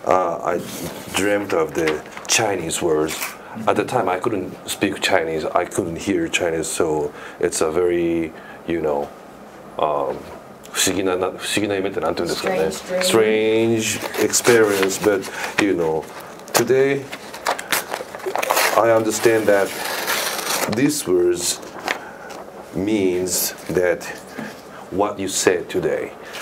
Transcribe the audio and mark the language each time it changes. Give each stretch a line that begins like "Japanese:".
English: I dreamt of the Chinese words. At the time, I couldn't speak Chinese. I couldn't hear Chinese, so it's a very,
Japanese: 不思議な夢ってなんて言うんですかね。
English: Strange experience, but today I understand that these words means that what you said today.